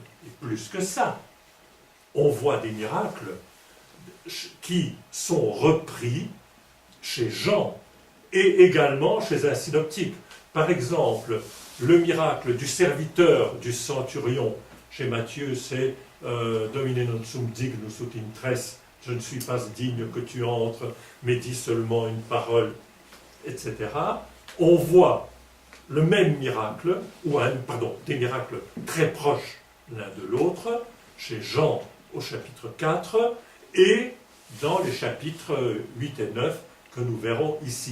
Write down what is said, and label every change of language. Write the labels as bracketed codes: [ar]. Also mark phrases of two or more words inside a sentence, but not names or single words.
[fr] Et plus que ça, on voit des miracles qui sont repris chez Jean et également chez un synoptique. Par exemple, le miracle du serviteur du centurion chez Matthieu, c'est [la] Domine non sum dignus ut in tres, [fr] je ne suis pas digne que tu entres, mais dis seulement une parole, etc. On voit le même miracle, des miracles très proches l'un de l'autre, chez Jean au chapitre 4, et dans les chapitres 8 et 9 que nous verrons ici.